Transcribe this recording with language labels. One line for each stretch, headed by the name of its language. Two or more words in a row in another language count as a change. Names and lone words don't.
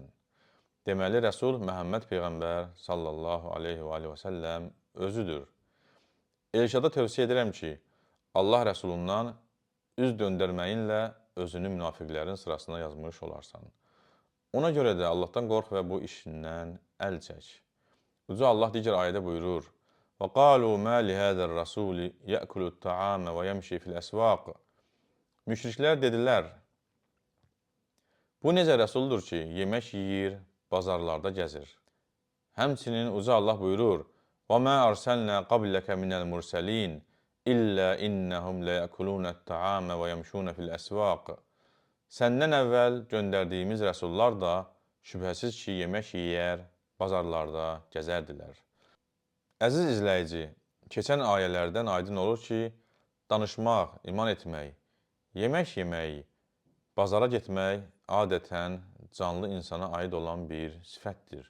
Azerbaijani: Deməli, Rəsul Məhəmməd Peyğəmbər
Arabic: صلى الله عليه وسلم
Azerbaijani: özüdür. Elşada tövsiyə edirəm ki, Allah Rəsulundan üz döndərməyinlə özünü münafiqlərin sırasına yazmış olarsan. Ona görə də Allahdan qorx və bu işindən əl çək. Uca Allah digər ayədə buyurur,
Arabic: وَقَالُوا مَا لِهَذَا الرَّسُولِ يَأْكُلُ الطَّعَامَ وَيَمْشِي فِي الْأَسْوَاقِ.
Azerbaijani: Müşriklər dedilər, bu necə rəsuldur ki, yemək yeyir, bazarlarda gəzir. Həmçinin Uca Allah buyurur,
Arabic: وَمَا أَرْسَلْنَا قَبْلَكَ مِنَ الْمُرْسَلِينَ إِلَّا إِنَّهُمْ لَيَأْكُلُونَ الطَّعَامَ وَيَمْشُونَ فِي الْأَسْوَاقِ.
Azerbaijani: Səndən əvvəl göndərdiyimiz rəsullar da şübhəsiz ki, yemək yeyər, bazarlarda gəzərdilər. Əziz izləyici, keçən ayələrdən aydın olur ki, danışmaq, iman etmək, yemək yemək, bazara getmək adətən canlı insana aid olan bir sifətdir.